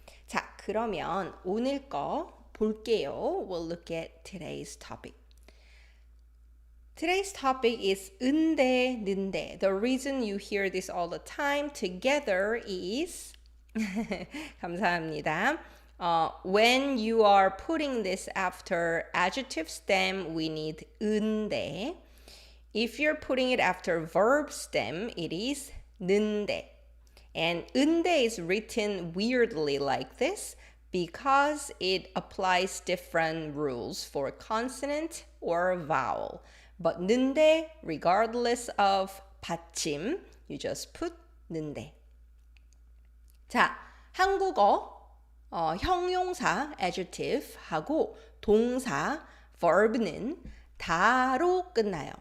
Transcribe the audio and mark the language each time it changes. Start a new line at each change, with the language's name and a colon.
Korean: 자, 그러면 오늘 거 볼게요.
English: We'll look at today's topic. Today's topic is 은대, 는대. The reason you hear this all the time together is 감사합니다. When you are putting this after adjective stem, we need 은대. If you're putting it after verb stem, it is 는대. And 은대 is written weirdly like this because it applies different rules for consonant or vowel. But 는대, regardless of 받침, you just put 는대.
Korean: 자, 한국어 형용사 adjective 하고 동사 verb는 다로 끝나요.